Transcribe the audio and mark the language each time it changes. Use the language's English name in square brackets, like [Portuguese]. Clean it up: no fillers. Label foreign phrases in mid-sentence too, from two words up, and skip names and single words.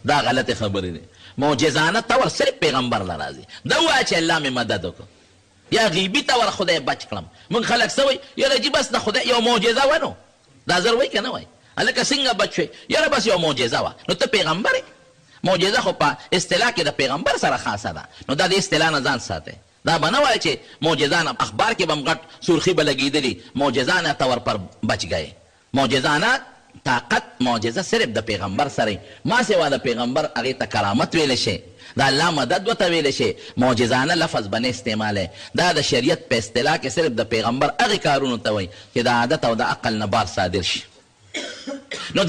[Pashto] دا غلط خبرې دي معجزانه طور صرف پیغمبر له راځي دا ووایه چې الله مې مدد وکړو یا غیبي طور خدای بچ کړم موږ خلک څه وایي یاره جي بس د خدای یو معجزه وه نو دا زر وایي که نه وایي هلکه څنګه بچ شوی یاره بس یو معجزه وه نو ته پیغمبر یې معجزه خو په اصطلاح کې د پیغمبر سره خاصه ده نو دا د اصطلاح نه ځان ساتئ دا به نه وایي چې معجزانه اخبار کې به هم غټ سرخي به لګېدلي [Urdu] معجزانه طور پر بچ گئے [Pashto] معجزانه طاقت معجزه صرف د پیغمبر سره ما سوا د پیغمبر هغې ته کرامت ویلی شي د الله مدد ورته ویلی شي معجزانه لفظ به نه استعمالی دا د شریعت په اصطلاح کې صرف د پیغمبر هغې کارونو ته وایي چې د عادت او د عقل نه بار صادر شي نو دا